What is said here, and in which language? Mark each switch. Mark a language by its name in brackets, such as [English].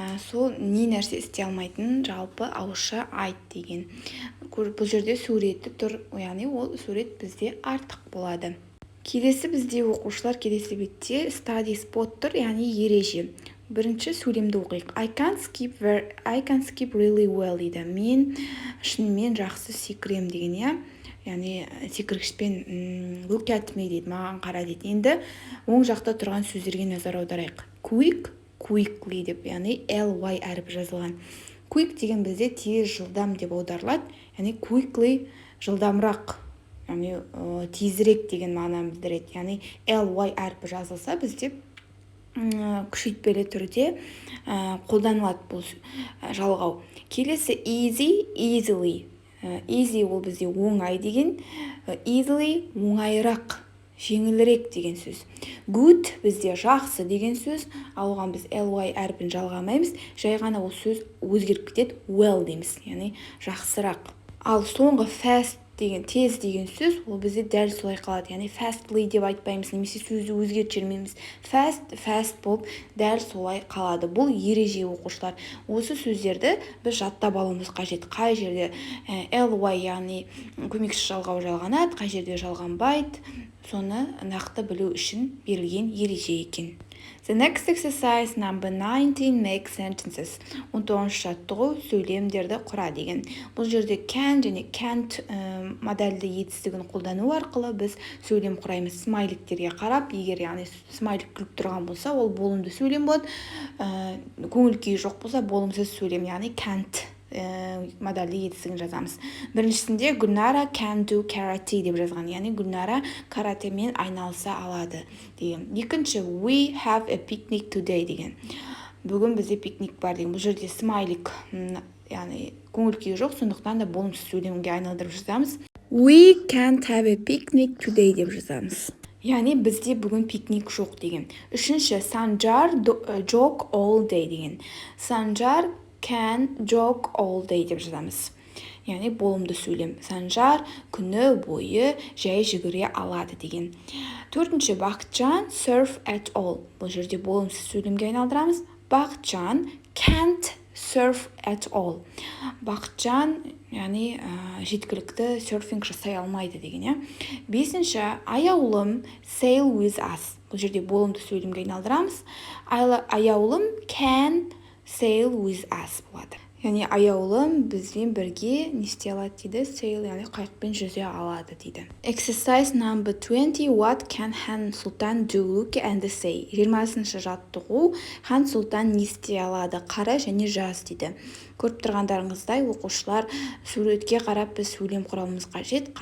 [Kazakh] Сол не нәрсе істей алмайтынын жалпы ауызша айт деген. Бұл жерде суреті тұр, яғни ол сурет бізде артық болады. Келесі бізде оқушылар келесі бетте study spot тұр, яғни ереже. Бірінші сөйлемді оқиық. [English] I can skip really well [Kazakh] дейді. Мен шынымен жақсы секірем деген, яғни секіргішпен [English] look at me [Kazakh] дейді, маған қара дейді. Енді оң жақта тұрған сөздерге назар аударайық. [English] Quick, quickly [Kazakh] деп, яғни ly әріп жазылған. Quick деген бізде тез, жылдам деп аударылады, яғни quickly жылдамырақ, яғни тезірек деген мағынаны білдіреді. Яғни ly әріпі жазылса бізде күшейтпелі түрде қолданылады бұл жалғау. Келесі [English] easy, easily. [Kazakh] Easy ол бізде оңай деген, easily оңайырақ, жеңілірек деген сөз. Good бізде жақсы деген сөз, ал оған біз ly әрпін жалғамаймыз, жай ғана ол сөз өзгеріп кетеді, well дейміз, яғни жақсырақ. Ал соңғы fast деген, тез деген сөз, ол бізде дәл солай қалады, яғни fastly деп айтпаймыз, немесе сөзді өзгертіп жібермейміз. Fast болып дәл солай қалады. Бұл ереже оқушылар. Осы сөздерді біз жаттап алуымыз қажет. Қай жерде ly, яғни көмекші жалғау жалғанады, қай жерде жалғанбайды, соны нақты білу үшін берілген ереже екен. [English] The next exercise number 19, make sentences. [Kazakh] 19-шы жаттығу сөйлемдерді құра деген. Бұл жерде can және can't модальді етістігін қолдану арқылы біз сөйлем құраймыз. Смайликтерге қарап, егер яғни смайлик күліп тұрған болса, ол болымды сөйлем болады. Көңіл күйі жоқ болса, болымсыз сөйлем, яғни can't модальді етістігін жазамыз. Біріншісінде Гүлнара [English] can do karate [Kazakh] деп жазған, яғни Гүлнара каратемен айналыса алады деген. Екінші [English] we have a picnic today [Kazakh] деген. Бүгін бізде пикник бар деген. Бұл жерде смайлик, яғни көңіл күйі жоқ, сондықтан да болымсыз сөйлемге айналдырып жазамыз. [English] We can't have a picnic today [Kazakh] деп жазамыз. Яғни бізде бүгін пикник жоқ деген. Үшінші Санжар jog all day деген. [English] Санжар can jog all day [Kazakh] деп жазамыз. Яғни болымды сөйлем. Санжар күні бойы жай жүгіре алады деген. Төртінші Бақытжан [English] surf at all. [Kazakh] Бұл жерде болымсыз сөйлемге айналдырамыз. Бақытжан can't [English] surf at all. [Kazakh] Бақытжан, яғни жеткілікті серфинг жасай алмайды деген, иә. Бесінші, [English] аяулым sail with us. [Kazakh] Бұл жерде болымды сөйлемге айналдырамыз. [English] Аяулым can sail with us [Kazakh] болады. Яғни аяулым бізбен бірге не істей алады дейді, sail, яғни қайықпен жүзе алады дейді. [English] Exercise number 20. What can Han Sultan do? Look and say. [Kazakh] 20-ші жаттығу. Хан Сұлтан не істей алады? Қара және жаз дейді. Көріп тұрғандарыңыздай, оқушылар суретке қарап біз сөйлем құрамыз қажет.